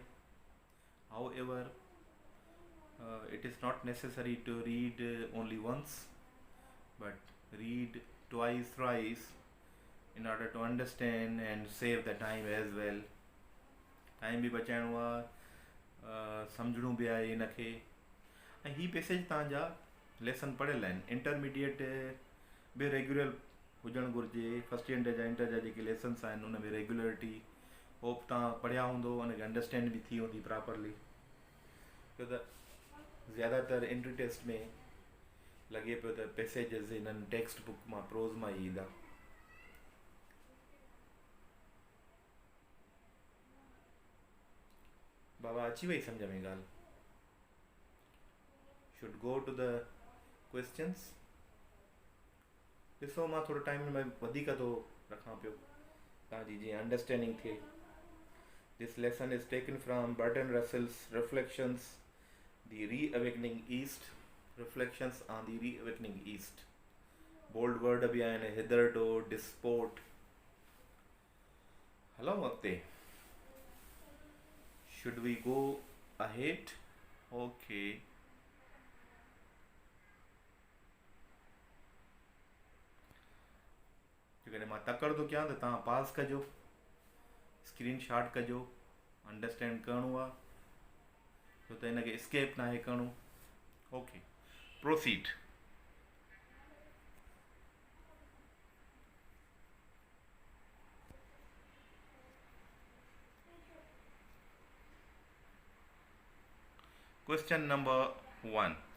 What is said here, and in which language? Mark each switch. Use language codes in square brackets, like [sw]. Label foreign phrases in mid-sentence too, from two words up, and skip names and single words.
[en] How ever it is not necessary to read only once, but read twice, thrice in order to understand and save the time as well. [sd] टाइम बि बचाइणो आहे, सम्झणो बि आहे हिनखे. ऐं हीअ पैसेज तव्हांजा लेसन पढ़ियल आहिनि. इंटरमीडिएट बि रेगुलर हुजणु घुरिजे. [en] First year [sd] जा इंटर जा जेके लेसन्स आहिनि उन में रेगुलरिटी होप तव्हां पढ़िया हूंदो, हुनखे अंडरस्टैंड बि थी हूंदी प्रॉपरली. छो त ज़्यादातर [en] entry test [sd] में लॻे पियो त पैसेजिस हिननि [en] text book [sd] मां प्रोज़ मां ई ईंदा. बाबा अची वई सम्झ में ॻाल्हि? [en] Should go to the questions. [sd] ॾिसो मां थोरो टाइम में वधीक थो रखां पियो तव्हांजी जीअं अंडरस्टैंडिंग थिए. [en] This lesson is taken from Burton Russell's Reflections the Reawakening East. Reflections on the Reawakening East. bold word [sd] बि आहिनि, हिदरडो, डिस्पोर्ट. हलो अॻिते. [en] Should we go ahead? [sd] ओके. जेकॾहिं मां तकड़ थो कयां त तव्हां पास कजो, [en] screen shot [sd] कजो. अंडरस्टैंड करिणो आहे छो त हिनखे स्केप नाहे करिणो. [en] Okay, proceed. Question number 1.